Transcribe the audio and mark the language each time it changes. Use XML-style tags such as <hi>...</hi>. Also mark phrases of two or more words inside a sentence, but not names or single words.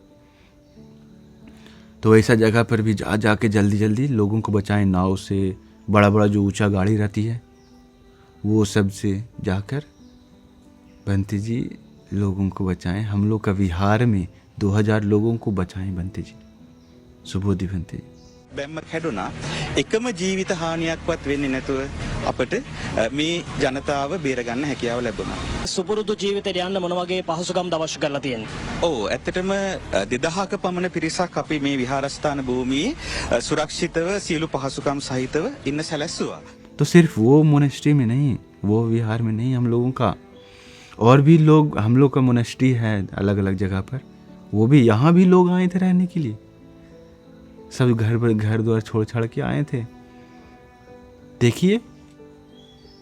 <hi>तो ऐसा जगह पर भी जाके जल्दी लोगों को बचाएं, नाव से, बड़ा जो ऊंचा गाड़ी रहती है वो सब से जाकर भंते जी लोगों को बचाएं। हम लोग का विहार में 2000 लोगों को बचाएं भंते जी, सुबोधि भंते जी।</hi> <si>බැම්මක් හැදුනා එකම ජීවිත හානියක්වත් වෙන්නේ නැතුව අපිට මේ ජනතාව බේර ගන්න හැකියාව ලැබුණා. සුපුරුදු ජීවිතයට යන්න මොන වගේ පහසුකම්ද අවශ්‍ය කරලා තියෙන්නේ? ඔව් ඇත්තටම 2000ක පමණ පිරිසක් අපි මේ විහාරස්ථාන භූමියේ සුරක්ෂිතව සියලු පහසුකම් සහිතව ඉන්න සැලැස්සුවා.</si> <hi>तो सिर्फ वो मोनेस्ट्री में नहीं, वो विहार में नहीं, हम लोगों का और भी लोग, हम लोग का मोनेस्ट्री है अलग अलग जगह पर, वो भी यहाँ भी लोग आए थे रहने के लिए। सब घर द्वार छोड़ छाड़ के आए थे।</hi>